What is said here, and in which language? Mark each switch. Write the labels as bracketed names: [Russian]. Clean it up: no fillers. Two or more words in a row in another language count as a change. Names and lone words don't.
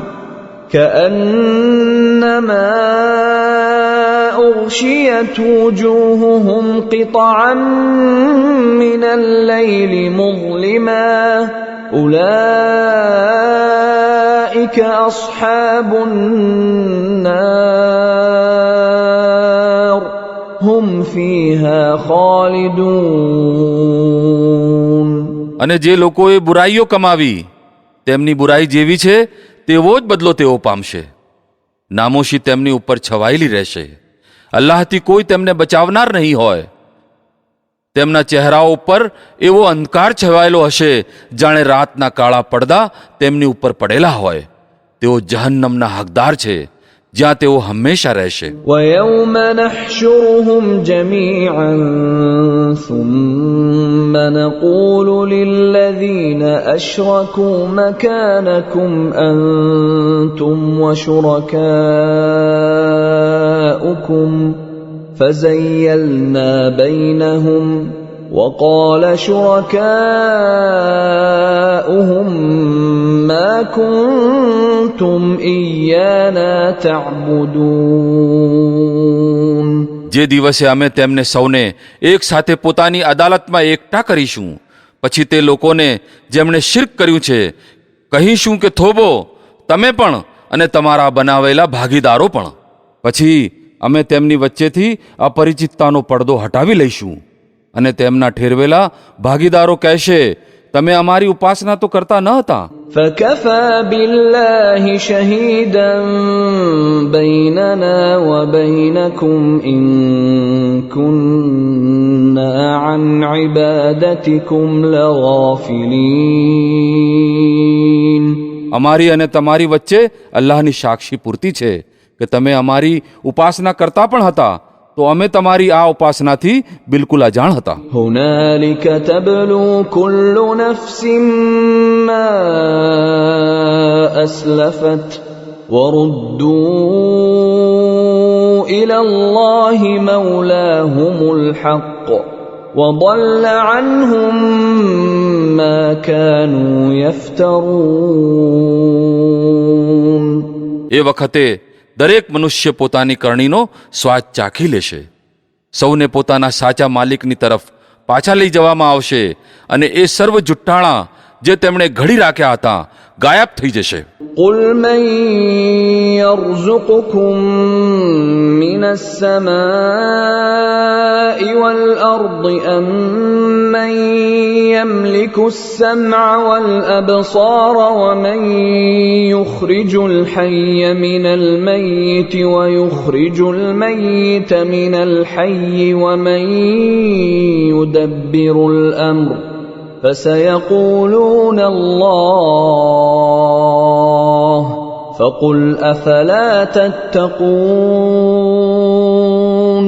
[Arabic] كأنما أغشيت وجوههم قطعا من الليل مظلما أولئك أصحاب النار هم فيها خالدون. [Gujarati] અને જે લોકોએ બુરાઈઓ કમાવી તેમની બુરાઈ જેવી છે તેવો જ બદલો તેઓ પામશે. નામોશી તેમની ઉપર છવાયેલી રહેશે. અલ્લાહથી કોઈ તેમને બચાવનાર નહીં હોય. તેમના ચહેરાઓ ઉપર એવો અંધકાર છવાયેલો હશે જાણે રાતના કાળા પડદા તેમની ઉપર પડેલા હોય. તેઓ જહન્નમના હકદાર છે જ્યાં તેઓ હંમેશા રહેશે. [Arabic] ويوم نحشرهم جميعا ثم نقول للذين أشركوا مكانكم أنتم وشركاؤكم فزيلنا بينهم وقال شركاؤهم ما كنتم إيانا تعبدون. [Gujarati] જે દિવસે અમે તેમને સૌને એક સાથે પોતાની અદાલતમાં એકઠા કરીશું, પછી તે લોકોને જેમણે શિર્ક કર્યું છે કહીશું કે થોભો તમે પણ અને તમારા બનાવેલા ભાગીદારો પણ. પછી અમે તેમની વચ્ચેથી અપરિચિતતાનો પડદો હટાવી લઈશું અને તેમના ઠેરવેલા ભાગીદારો કહેશે તમે અમારી ઉપાસના તો કરતા ન હતા. [Arabic] فكفى بالله شهيدا بيننا وبينكم إن كنا عن عبادتكم لغافلين. [Gujarati] અમારી અને તમારી વચ્ચે અલ્લાહની સાક્ષી પૂરતી છે કે તમે અમારી ઉપાસના કરતા પણ હતા તો અમે તમારી આ ઉપાસનાથી બિલકુલ અજાણ હતા. [Arabic] هنالك تبلو كل نفس ما أسلفت وردوا إلى الله مولاهم الحق وضل عنهم ما كانوا يفترون. [Gujarati] એ વખતે દરેક મનુષ્ય પોતાની કરણીનો સ્વાદ ચાખી લેશે. સૌને પોતાના સાચા માલિકની તરફ પાછા લઈ જવામાં આવશે અને એ સર્વ જુઠ્ઠાણા જે તેમણે ઘડી રાખ્યા હતા ગાયબ થઈ જશે. [Arabic] قل من يرزقكم من السماء والأرض أم من يملك السمع والأبصار ومن يخرج الحي من الميت ويخرج الميت من الحي ومن يدبر الأمر فسيقولون الله فقل أفلا تتقون.